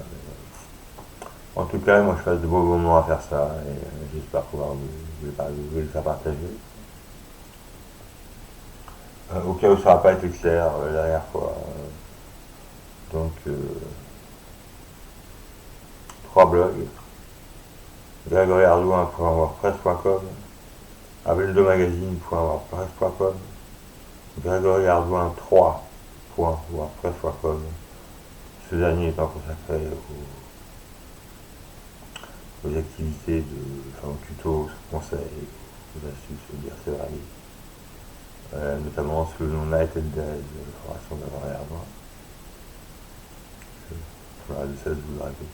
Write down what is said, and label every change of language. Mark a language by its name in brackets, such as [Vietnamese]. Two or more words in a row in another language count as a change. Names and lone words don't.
[French] En tout cas, moi je passe de beaux moments à faire ça et j'espère pouvoir vous le faire partager. Au cas où ça n'a pas été clair la dernière fois. Donc, trois blogs. GrégoryArdouin.wordpress.com, abeldomagazine.wordpress.com, GrégoryArdouin3.wordpress.com. Ce dernier étant consacré aux activités aux tutos, aux conseils, aux astuces, aux diverses variées. Notamment sous le nom Night and Days, formation de Grégory Ardouin. Voilà, de ça, je vous le répète.